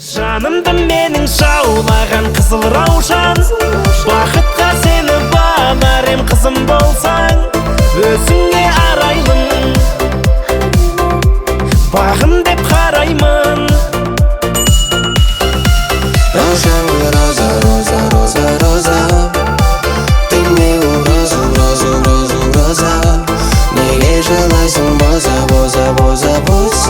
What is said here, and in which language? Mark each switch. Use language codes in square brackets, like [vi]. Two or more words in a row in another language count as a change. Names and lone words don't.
[kk] Жанымды менің жаулаған қызыл раушан, бақытқа сені баларым қызым болсаң, өзіңе арайлым, бағым деп қараймын. [ru] Роза, роза, роза, роза, ты мне розу, розу, розу, роза. [kk] Неге жылайсың боза, боза, боза, боза?